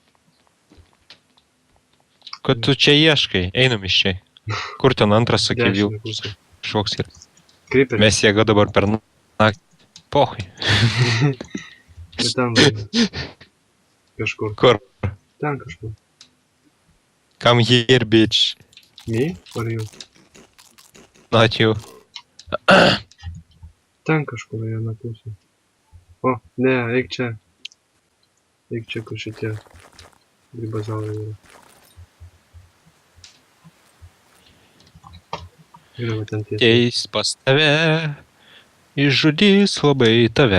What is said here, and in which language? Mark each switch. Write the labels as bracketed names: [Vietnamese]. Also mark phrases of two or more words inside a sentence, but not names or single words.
[Lithuanian] Ko tu čia ieškai? Einam iš čia. Kur ten antras, sakė, Dešinė jau pusė. šoks ir... Creeperis. Mes jėga dabar per naktį. Pohui. Ir ten važiuoja. Kažkur. Kur? Ten kažkur. [English] Come here, bitch. Me? Or you? Not you. [Lithuanian] Ten kažkur viena pusė. O, ne, eik čia. Eik čia, kur šitie grybazaurai yra. Ir va ten tiesiai. Eis pas tave. Išžudys labai tave.